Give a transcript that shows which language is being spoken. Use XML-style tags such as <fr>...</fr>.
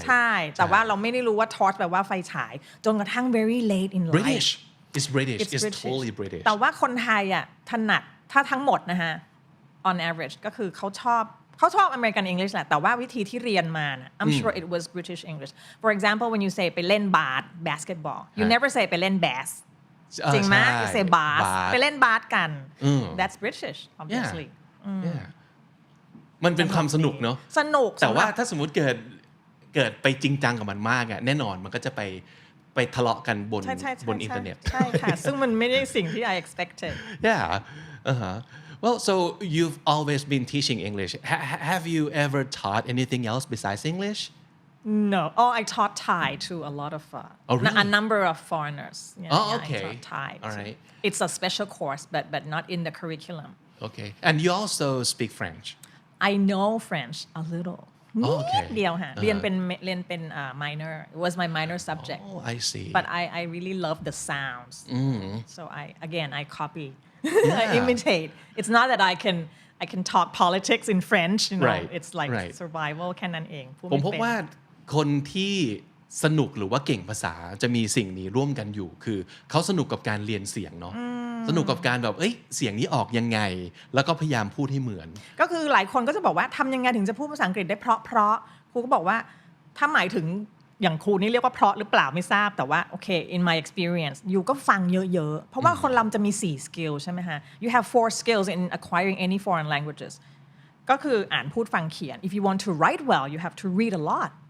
<th>ใช่แต่ว่าเราไม่ได้รู้ว่า torch แปลว่าไฟฉายจนกระทั่ง</th> <en>very late in life British it's British it's totally British</en> <th>แต่ว่าคนไทยถนัดถ้าทั้งหมดนะฮะ</th> <en>on average</en> <th>ก็คือเขาชอบ American English แหละแต่ว่าวิธีที่เรียนมานะ</th> <en>I'm sure it was British English for example when you say ไปเล่นbasketball you never say ไปเล่น bass จริงไหม you say bass</en> <th>ไปเล่นบาสกัน</th> <en>that's British obviously</en> <th>มันเป็นความสนุกเนาะ สนุก แต่ว่าถ้าสมมุติเกิดไปจริงจังกับมันมากอ่ะแน่นอนมันก็จะไปทะเลาะกันบนอินเทอร์เน็ต ใช่ค่ะซึ่งมันไม่ได้สิ่งที่</th> <en>I expected yeah well so you've always been teaching English have you ever taught anything else besides English No. I taught Thai to a lot of really? a number of foreigners. Okay. I taught Thai. All right. It's a special course, but not in the curriculum. Okay. And you also speak French. I know French a little. Okay.</en> <th>นิดเดียวค่ะเรียนเป็นminor.</th> <en>It was my minor subject. Oh, I see. But I really love the sounds. So I copy. Yeah. I imitate. It's not that I can talk politics in French. Right. It's like Right.</en> <th>survival แค่นั้นเองพูด ผม ไม่ พบ เป็น ว่าคนที่สนุกหรือว่าเก่งภาษาจะมีสิ่งนี้ร่วมกันอยู่คือเขาสนุกกับการเรียนเสียงเนาะสนุกกับการแบบเสียงนี้ออกยังไงแล้วก็พยายามพูดให้เหมือน ก็คือหลายคนก็จะบอกว่าทำยังไงถึงจะพูดภาษาอังกฤษได้เพราะครูก็บอกว่าถ้าหมายถึงอย่างครูนี่เรียกว่าเพราะหรือเปล่าไม่ทราบแต่ว่าโอเค</th> <en>in my experience</en> <th>อยู่ก็ฟังเยอะๆเพราะว่าคนเราจะมี4 skill ใช่ไหมฮะ</th> <en>you have 4 skills in acquiring any foreign languages</en> <th>ก็คืออ่านพูดฟังเขียน</th> <en>if you want to write well you have to read a lot</en>